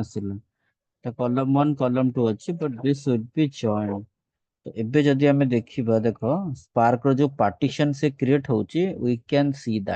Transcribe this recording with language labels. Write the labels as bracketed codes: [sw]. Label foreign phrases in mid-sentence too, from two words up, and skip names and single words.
[or] ଆସିଲା ତ column 1 column 2 ଅଛି [en] but this would be joined. [or] ତ ଏବେ ଯଦି ଆମେ ଦେଖିବା ଦେଖ spark ର ଯୋଉ partition ସେ create ହଉଛି [en] we can see that.